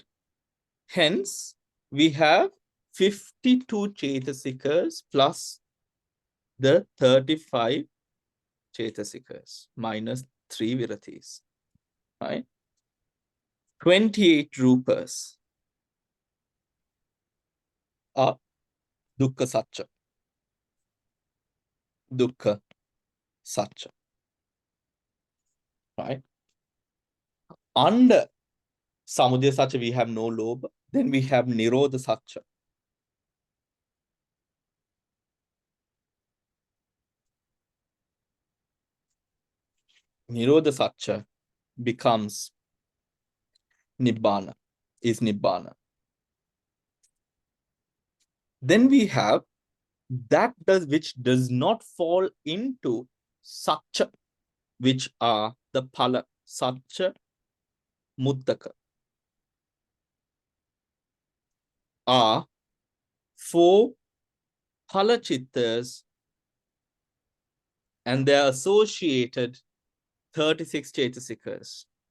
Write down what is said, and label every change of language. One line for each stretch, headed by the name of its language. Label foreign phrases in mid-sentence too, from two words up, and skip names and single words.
English: Hence, we have 52 Chetasikas plus the 35 Chetasikas minus 3 viratis. Right? 28 rupas are
Pali: dukkha satcha. Dukkha satcha.
English: Right? Under
Pali: samudaya satcha,
English: we have no lobha. Then we have
Pali: nirodha satcha. Nirodha satcha
English: becomes nibbana, is nibbana. Then we have that which does not fall into satcha, which are the phala, satcha, muddaka, are 4
Pali: phala chittas
English: and their associated 36 chetasikas.